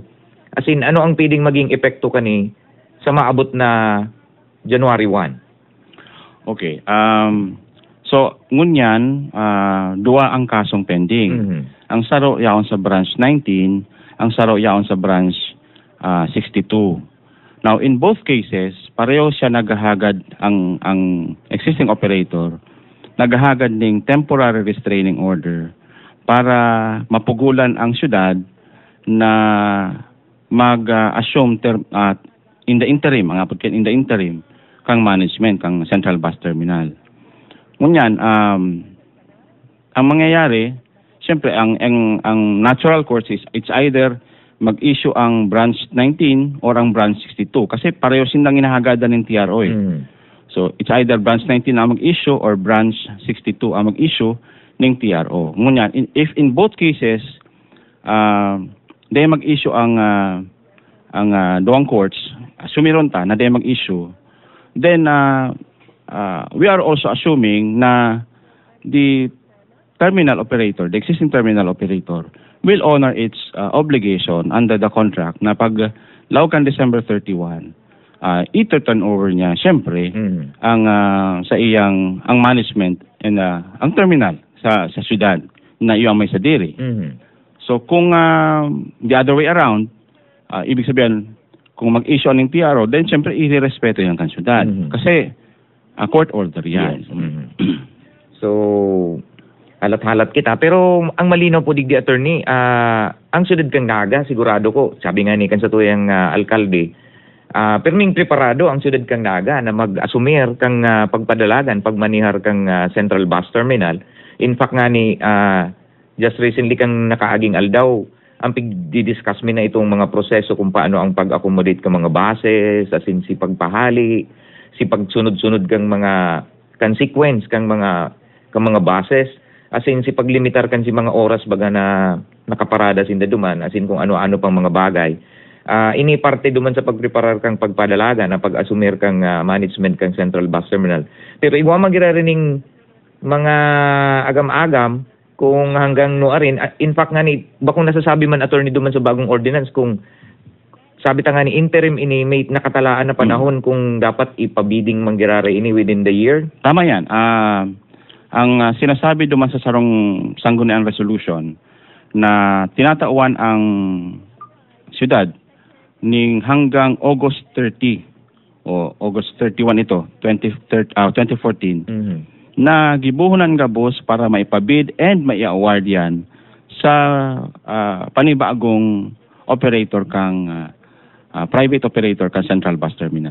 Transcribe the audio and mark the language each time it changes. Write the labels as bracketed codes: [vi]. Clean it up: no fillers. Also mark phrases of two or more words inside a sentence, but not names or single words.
[en] As in, [bik] ano ang pwedeng maging epekto kani sa maabot na January 1? Okay. So, ngunyan, dua ang kasong pending. Ang saro yaon sa branch 19, ang saro yaon sa branch 62. [en] Now, in both cases, [bik] pareho siya naghahagad ang [en] existing operator, [bik] naghahagad ng [en] temporary restraining order [bik] para mapugulan ang syudad na mag-assume [en] in the interim, [bik] kang management, kang Central Bus Terminal. Ngunyan, ang mangyayari, siyempre, ang [en] natural course is it's either [bik] mag-issue ang branch 19 or ang branch 62 kasi pareho silang hinahagadan ng TRO eh. So, [en] it's either [bik] branch 19 ang mag-issue or branch 62 ang mag-issue ng TRO. Ngunyan, [en] if in both cases, [bik] dahil mag-issue ang duwang courts, sumiron ta na dahil mag-issue, [en] then we are also assuming na the terminal operator, the existing terminal operator, will honor its obligation under the contract [bik] na pag laukan [en] December 31, [bik] ito-turn over niya, syempre, ang management and ang terminal sa syudad na iyang may sadiri. So kung [en] the other way around, [tl] ibig sabihin, kung mag-issue ng TRO, then syempre i-respeto yung [bik] kan syudad. [tl] Kasi court order yan. [bik] Yes. So, halat-halat kita. Pero ang malinaw po digdi attorney, ang syudad kang naga, sigurado ko, sabi nga ni kan sa tuyang alkalde, perming preparado ang syudad kang naga na mag-asumir kang pagpadalagan, pagmanihar kang Central Bus Terminal. In fact nga ni, [en] just recently [bik] kang nakaaging aldaw, ang pagdidiscuss mi na itong mga proseso kung paano ang pag-accommodate ka mga bases, asin si pagpahali, si pagsunod-sunod kang mga consequence kang mga bases, asin si paglimitar kan si mga oras baga na nakaparada sin duman, asin kung ano-ano pang mga bagay. Ini parte duman sa pagpreparar kang pagpadalaga na pag-asumir kang management kang Central Bus Terminal. Pero iwa magirarining mga agam-agam kung hanggang nuarin. In fact nga ni, bakong nasasabi man attorney duman sa bagong ordinance, kung sabi ta nga ni interim ini may nakatalaan na panahon kung dapat ipabiding manggirare ini [en] within the year. [bik] Tama yan. Ang sinasabi duman sa sarong sangguniang resolution na tinatauan ang syudad ning hanggang August 30 o August 31 ito, 2014, na gibuhunan gabos para maipabid and mai-award yan sa panibagong operator kang private operator kang Central Bus Terminal.